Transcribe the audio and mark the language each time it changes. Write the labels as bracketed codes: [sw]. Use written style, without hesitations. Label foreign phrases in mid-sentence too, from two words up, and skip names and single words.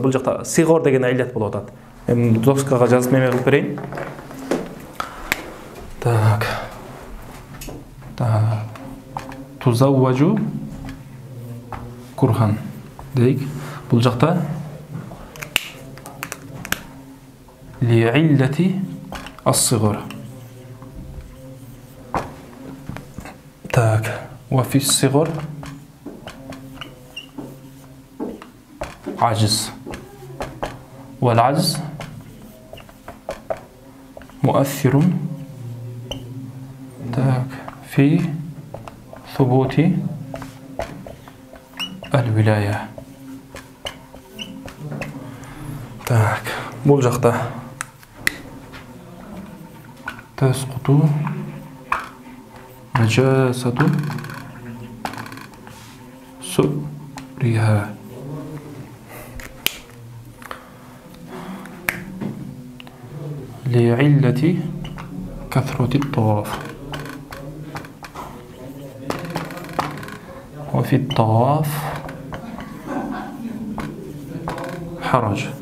[ky] Бул жакта сигор деген иллат болуп атат. Эми доскага жазып неме кылып берейин. Так. [ar] تزوج كرها дейик. [ky] Бул жакта [ar] لعلة الصغر. Так, وفي الصغر عجز والعجز مؤثر так في ثبوت الولاية. [ky] Так, бул жакта [ar] تسقط نجاسة سؤرها لعلة كثرة الطواف وفي الطواف حرج.